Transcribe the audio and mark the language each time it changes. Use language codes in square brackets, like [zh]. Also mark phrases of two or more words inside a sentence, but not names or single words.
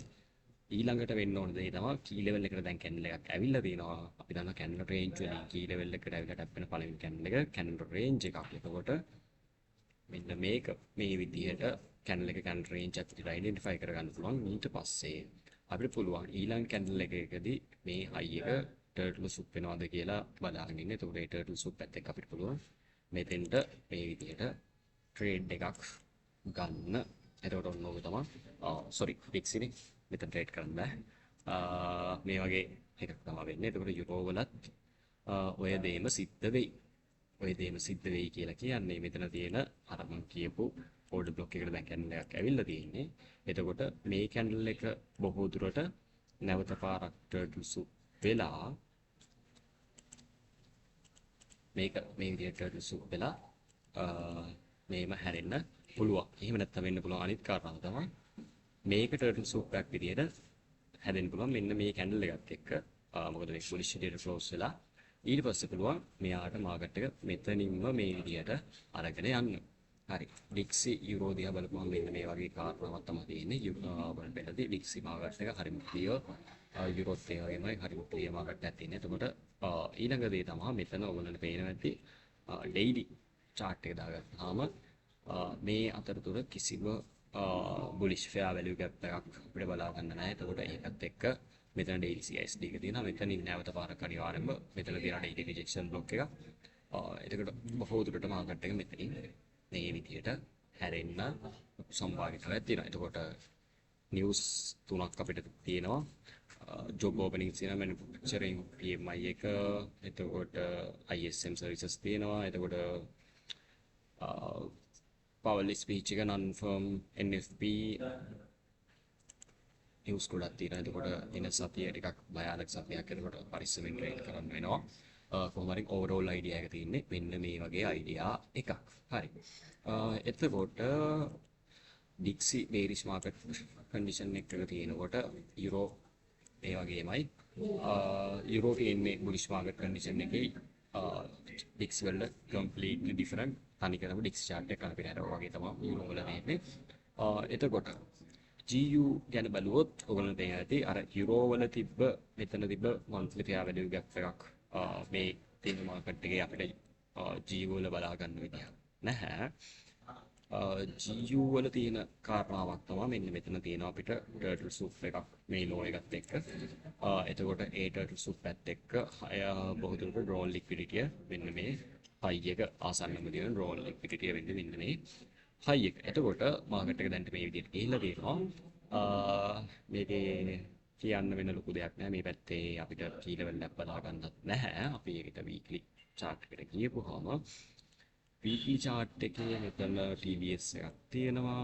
[si] ඊළඟට වෙන්න ඕන දේ තමයි [en] key level [si] එකට දැන් candle එකක් ඇවිල්ලා තියෙනවා. අපි දන්නවා [en] candle range [si] වලින් [en] key level [si] එකට ඇවිල්ලා tap වෙන පළවෙනි candle එක [en] candle range [si] එකක්. එතකොට මෙන්න මේක මේ විදිහට candle එක [en] candle range [si] එකක් විදිහට identify කරගන්න පුළුවන්. ඊට පස්සේ අපිට පුළුවන් ඊළඟ candle එකකදී මේ high එක [en] turtle soup [si] වෙනවද කියලා බලාගෙන ඉන්න. එතකොට ඒ [en] turtle soup [si] පැත්ත එක අපිට පුළුවන් මෙතෙන්ට මේ විදිහට trade එකක් ගන්න. එතකොට ඔන්න ඔක තමයි sorry DXY නේ මෙතන trade කරන්න බෑ. මේ වගේ එකක් තමයි වෙන්නේ. එතකොට යුරෝ වලත් ඔය දෙයම සිද්ධ වෙයි. ඔය දෙයම සිද්ධ වෙයි කියලා කියන්නේ මෙතන තියෙන අර මම කියපු order block එකට දැන් candle එකක් ඇවිල්ලා තියෙන්නේ. එතකොට මේ candle එක බොහෝ දුරට නැවත පාරක් [en] turtle soup [si] වෙලා මේක මේ විදිහට [en] turtle soup [si] වෙලා මේම හැරෙන්න පුළුවන්. එහෙම නැත්නම් වෙන්න පුළුවන් අනිත් කාරණාව තමයි මේක [en] turtle soup [si] එකක් විදිහට හැදෙන්න පුළුවන් මෙන්න මේ candle එකත් එක්ක. මොකද මේ bullish විදිහට close වෙලා ඊට පස්සේ පුළුවන් මෙයාට මාකට් එක මෙතනින්ම මේ විදිහට අරගෙන යන්න. හරි. DXY යුරෝ දිහා බලපුවම මෙන්න මේ වගේ කාරණාවක් තමයි තියෙන්නේ. වලට පැහැදිලි DXY මාකට් එක හරිම clear. යුරෝත් ඒ වගේමයි හරිම clear මාකට් එකක් තියෙන්නේ. එතකොට ඊළඟ දේ තමයි මෙතන ඔයගොල්ලන්ට පේනවා ඇති [en] daily chart [si] එක දාගත්තාම මේ අතරතුර කිසිම [en] bullish fair value gap [si] එකක් අපිට බලා ගන්න නැහැ. එතකොට ඒකත් එක්ක මෙතන [en] daily CISD [si] එක තියෙනවා. මෙතනින් නැවත පාරක් අනිවාර්යෙන්ම මෙතන තියෙන [en] daily rejection block [si] එක. එතකොට බොහෝ දුරට මාකට් එක මෙතනින් මේ විදිහට හැරෙන්න සම්භාවිතාවයක් තියෙනවා. එතකොට නිවුස් තුනක් අපිට තියෙනවා. [en] job openings [si] තියෙනවා, [en] manufacturing PMI [si] එක, එතකොට [en] ISM services [si] තියෙනවා. එතකොට [en] Powell speech [si] එක [en] non-firm NFP [si] නිවුස් ගොඩක් තියෙනවා. එතකොට එන සතිය ටිකක් භයානක සතියක්. එතකොට පරිස්සමෙන් ට්‍රේඩ් කරන්න වෙනවා. කොහොම හරි [en] overall idea [si] එක තියෙන්නේ මෙන්න මේ වගේ idea එකක්. හරි. එතකොට [en] DXY bearish market condition [si] එකක තියෙනකොට euro ඒ වගේමයි euro තියෙන්නේ [en] bullish market condition [si] එකේ DXY වල [en] completely different [si] තනිකරම [en] DXY chart [si] එක අපිට අර වගේ තමයි euro වල තියෙන්නේ. එතකොට GU ගැන බලුවොත් ඔයගොල්ලෝ දැන් ඇති අර euro වල තිබ්බ මෙතන තිබ්බ [en] monthly fair value gap [si] එකක් මේ තියෙන මාකට් එකේ අපිට GU වල බලා ගන්න විදිහ නැහැ. GU වල තියෙන කාරණාවක් තමයි මෙන්න මෙතන තියෙනවා අපිට [en] turtle soup [si] එකක් මේ low එකත් එක්ක. එතකොට ඒ [en] turtle soup [si] පැත් එක්ක බොහෝ දුරට [en] drawn liquidity [si] මෙන්න මේ high එක ආසන්නම තියෙන [en] drawn liquidity [si] වෙන්නේ මෙන්න මේ high එක. එතකොට මාකට් එක දැන් මේ විදිහට ගිහිල්ලා තියෙනවා. මේකේ කියන්න වෙන ලොකු දෙයක් නෑ. මේ පැත්තේ අපිට [en] key level [si] එක බලා ගන්නත් නැහැ. අපි ඒකට [en] weekly chart [si] එකට ගියපුවාම [en] weekly chart [si] එකේ මෙතන TBS එකක් තියෙනවා.